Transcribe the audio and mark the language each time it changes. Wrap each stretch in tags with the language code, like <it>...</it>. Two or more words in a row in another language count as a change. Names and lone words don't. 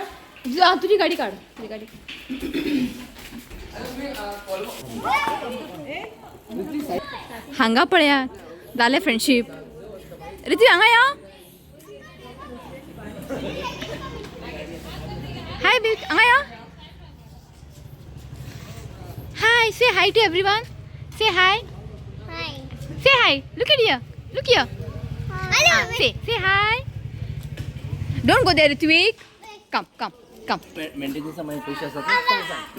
<kok>तुझी गाडी काढ तुझी गाडी हांगा पळया जालें फ्रेंडशीप रिती हांगा या</kok> <en>hi big</en> <kok>हांगा या</kok> <en>hi say hi to everyone say hi say hi look at here say hi don't go there Ritvik come</en> <mr>मेंटेनन्स मध्ये पैसे असतात</mr>